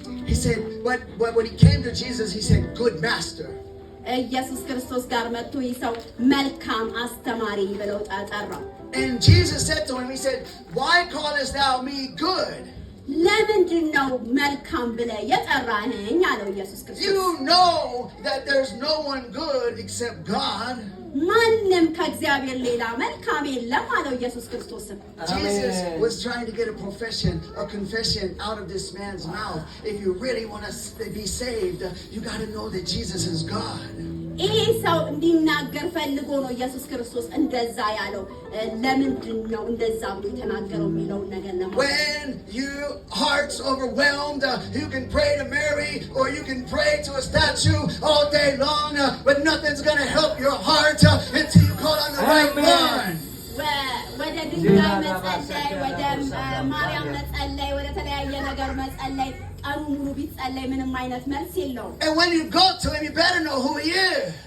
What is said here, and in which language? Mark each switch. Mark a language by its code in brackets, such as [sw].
[en] He said, but when he came to Jesus, he said, good master. [am] ኢየሱስ ክርስቶስ ጋር መጥቶ ይህ ሰው መልካም አስተማሪ ብለው ጠራው። [en] And Jesus said to him, he said, why callest thou me good? [am] ለምንድን ነው መልካም ብለህ የጠራኸኝ አለው ኢየሱስ ክርስቶስ። [en] You know that there's no one good except God. [am] ማንም ከእግዚአብሔር ሌላ መልካም የለም አለው ኢየሱስ ክርስቶስ። [en] Jesus was trying to get a confession out of this man's mouth. If you really want to be saved, you got to know that Jesus is God. [am] ይሄ ሰው እንዲናገር ፈልጎ ነው ኢየሱስ ክርስቶስ እንደዛ ያለው ለምንድን ነው እንደዛ ብሎ የተናገረው የሚለውን ነገር ለማለት [en] When your heart's overwhelmed, you can pray to Mary or you can pray to a statue all day long, but nothing's going to help your heart until you call on the right one. [am] ወደ ድንጋይ መጸለይ ወደ ማርያም መጸለይ ወደ ተለያየ ነገር መጸለይ ቀኑ ሙሉ ቢጸለይ ምንም አይነት መልስ የለውም [en] And when you go to him, you better know who he is.